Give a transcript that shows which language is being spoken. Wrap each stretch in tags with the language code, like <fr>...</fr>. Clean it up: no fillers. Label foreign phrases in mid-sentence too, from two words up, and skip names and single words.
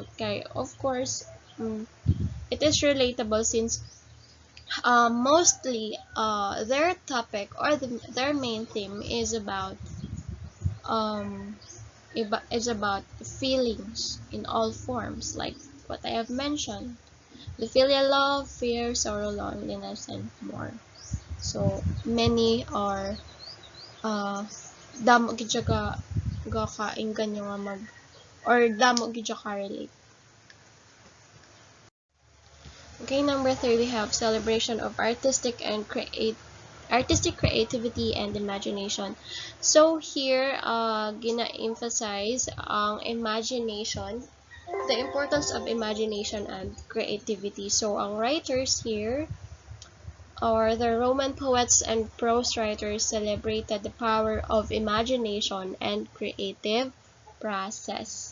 <en>Okay, of course, mm, it is relatable since mostly their topic, or their main theme um, is about feelings in all forms, like what I have mentioned: the filial love, fear, sorrow, loneliness, and more. So many are</en> <hil>uh, damo gid siya ga kainggan nga mag, or damo gid siya ka relate.</hil> <en>Okay, number three, we have celebration of artistic creativity and imagination. So here,</en> <hil>gina-emphasize ang imagination,</hil> <en>the importance of imagination and creativity. So ang writers here, or the Roman poets and prose writers, celebrated the power of imagination and creative process.</en>